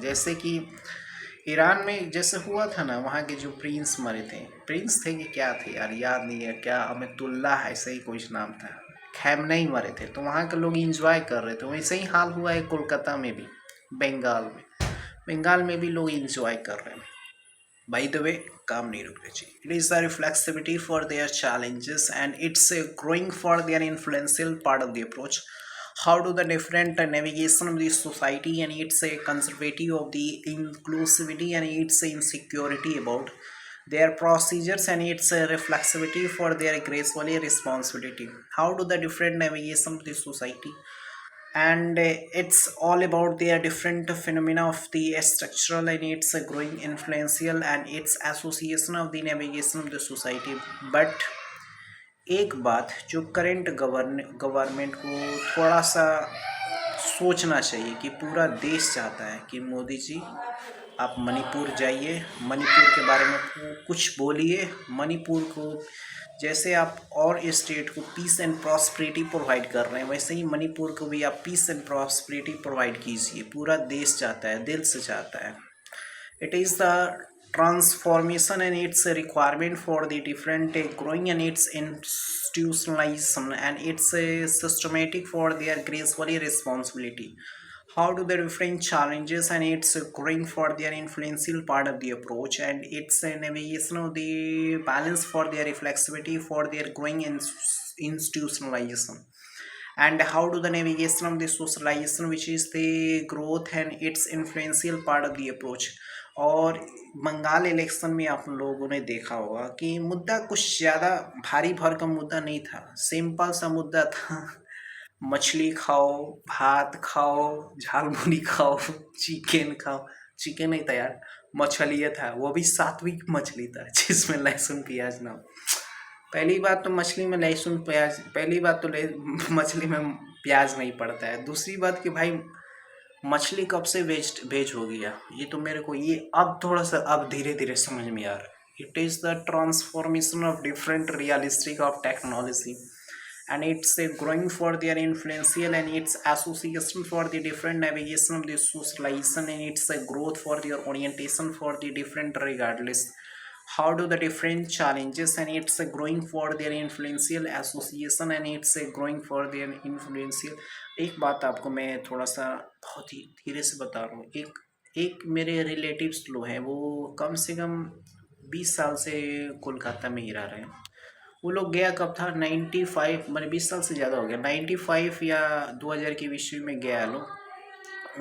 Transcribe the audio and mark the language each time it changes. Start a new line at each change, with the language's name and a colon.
Hindi: जैसे कि ईरान में जैसे हुआ था ना, वहाँ के जो प्रिंस मरे थे, प्रिंस थे कि क्या थे यार, याद नहीं है, क्या अमितुल्ला ऐसे ही कुछ नाम था, खैमनई मरे थे। तो वहाँ के लोग इंजॉय कर रहे थे। वैसे ही हाल हुआ है कोलकाता में भी, बंगाल में भी लोग इंजॉय कर रहे हैं।
English: By the way,
Hindi: काम नहीं रुकना चाहिए.
English: It is a reflexivity for their challenges and it's a growing for their influential part of the approach. How do the different navigation of the society and it's a conservative of the inclusivity and it's a insecurity about their procedures and it's a reflexivity for their gracefully responsibility. How do the different navigation of the society and it's all about the different phenomena of the structural and its growing influential and its association of the navigation of the society.
Hindi: But एक बात जो current government को थोड़ा सा सोचना चाहिए कि पूरा देश चाहता है कि मोदी जी आप मणिपुर जाइए, मणिपुर के बारे में कुछ बोलिए। मणिपुर को जैसे आप और स्टेट को पीस एंड प्रॉस्पेरिटी प्रोवाइड कर रहे हैं, वैसे ही मणिपुर को भी आप पीस एंड प्रॉस्पेरिटी प्रोवाइड कीजिए। पूरा देश चाहता है, दिल से चाहता है।
English: It is the transformation and its requirement for the different growing and its institutionalization and its systematic for their gracefully responsibility. How do the different challenges and its growing for their influential part of the approach and its navigation of the balance for their reflexivity for their growing and institutionalization. And how do the navigation of the socialization which is the growth and its influential part of the approach.
Hindi: और Bengal election में आप लोगों ने देखा होगा कि मुद्दा कुछ ज़्यादा भारी भरकम मुद्दा नहीं था, सिंपल सा मुद्दा था। मछली खाओ, भात खाओ, झालमुड़ी खाओ, चिकन खाओ। चिकन नहीं था यार, मछली था, वो भी सात्विक मछली था जिसमें लहसुन प्याज ना। पहली बात तो मछली में लहसुन प्याज, पहली बात तो मछली में प्याज नहीं पड़ता है। दूसरी बात कि भाई मछली कब से वेस्ट वेज हो गया, ये तो मेरे को ये अब थोड़ा सा अब धीरे धीरे समझ में आ रहा है।
English: It is the transformation of different realistic of technology and it's growing for their influential and its association for the different navigation of the socialization and its growth for their orientation for the different regardless how do the different challenges and it's growing for their influential association and it's growing for their influential।
Hindi: एक बात आपको मैं थोड़ा सा बहुत ही धीरे से बता रहा हूँ। एक एक मेरे रिलेटिव्स लोग हैं, वो कम से कम 20 साल से कोलकाता में ही रह रहे हैं। वो लोग गया कब था, 95, मैंने 20 साल से ज़्यादा हो गया, 95 या 2000 की विश्व में गया लोग।